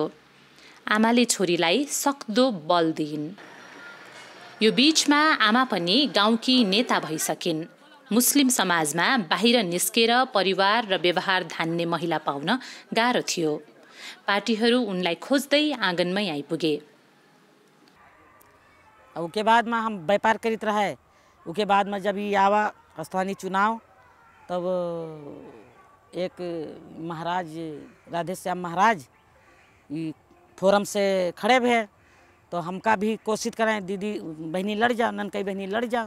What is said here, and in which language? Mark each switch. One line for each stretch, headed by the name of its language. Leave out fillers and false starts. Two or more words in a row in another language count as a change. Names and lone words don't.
Nepali: आमाले छोरीलाई सक्दो बल दिइन्। यो बीचमा आमा पनि गाउँकी नेता भइसकिन्। मुस्लिम समाजमा बाहिर निस्केर परिवार र व्यवहार धान्ने महिला पाउन गाह्रो थियो। पार्टीहरू उनलाई खोज्दै आँगनमै आइपुगे।
Awadhi: उसके बाद में हम व्यापार करीत रहे। उसके बाद में जब ये आवा स्थानीय चुनाव, तब एक महाराज राधेश्याम महाराज ये फोरम से खड़े भे, तो हमका भी कोशिश करें दीदी बहनी लड़ जाओ, ननकई बहनी लड़ जाओ।